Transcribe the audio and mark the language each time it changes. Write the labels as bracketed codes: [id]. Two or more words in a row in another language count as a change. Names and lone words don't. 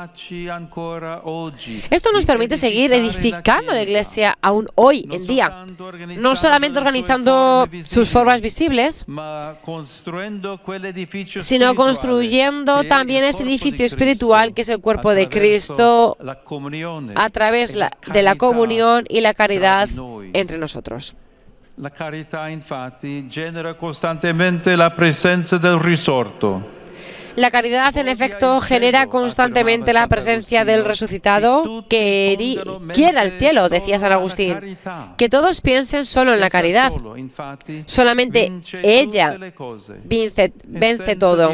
[es] Esto nos permite seguir edificando la Iglesia aún hoy en día, no solamente organizando sus formas visibles, sino construyendo también ese edificio espiritual que es el cuerpo de Cristo a través de la comunión y la caridad entre nosotros. [it] La carità, infatti, genera costantemente la presencia del risorto. [es] La caridad, en efecto, genera constantemente la presencia del resucitado que quiere al cielo, decía San Agustín. Que todos piensen solo en la caridad. Solamente ella vence todo.